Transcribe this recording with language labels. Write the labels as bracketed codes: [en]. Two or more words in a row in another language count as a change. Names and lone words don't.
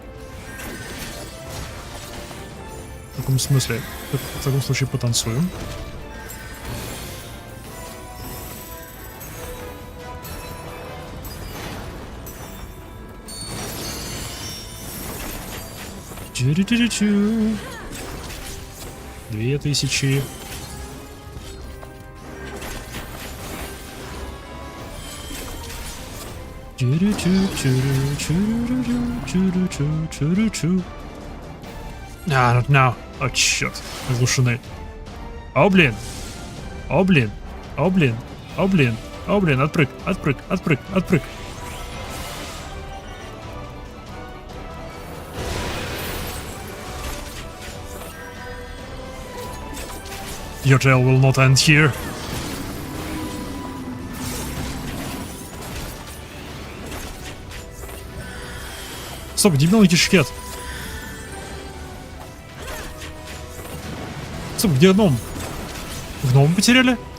[ru] В каком смысле? В таком случае потанцуем. Чу-чу-чу-чу. 2000. А, no. О, черт. Оглушены. О, блин. О, блин. О, блин. О, блин. О, блин. Отпрыг. Отпрыг. Отпрыг. Отпрыг. [en] Your tale will not end here. [ru] Стоп, где мелкий шкет? Стоп, где гном? Гном потеряли?